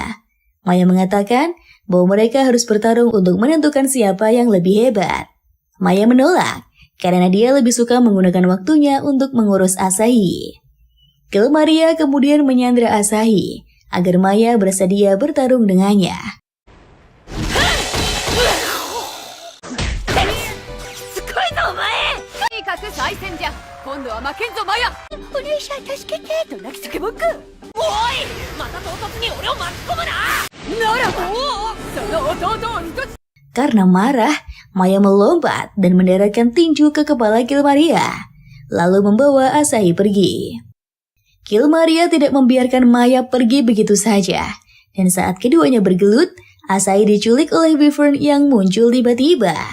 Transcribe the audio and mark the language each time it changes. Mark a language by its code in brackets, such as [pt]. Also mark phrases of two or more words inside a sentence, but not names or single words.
[id] Maya mengatakan bahwa mereka harus bertarung untuk menentukan siapa yang lebih hebat. Maya menolak, karena dia lebih suka menggunakan waktunya untuk mengurus Asahi. Kill Maria kemudian menyandra Asahi agar Maya bersedia bertarung dengannya. [ja] すごいぞお前とにかく再戦じゃ今度は負けんぞマヤお姉さん助けてと泣き叫ぶかおいまた唐突に俺を巻き込むなならばその弟を二つ [id] Karena marah, Maya melompat dan mendaratkan tinju ke kepala Kill Maria, lalu membawa Asahi pergi. Kill Maria tidak membiarkan Maya pergi begitu saja, dan saat keduanya bergelut, Asahi diculik oleh Wyvern yang muncul tiba-tiba.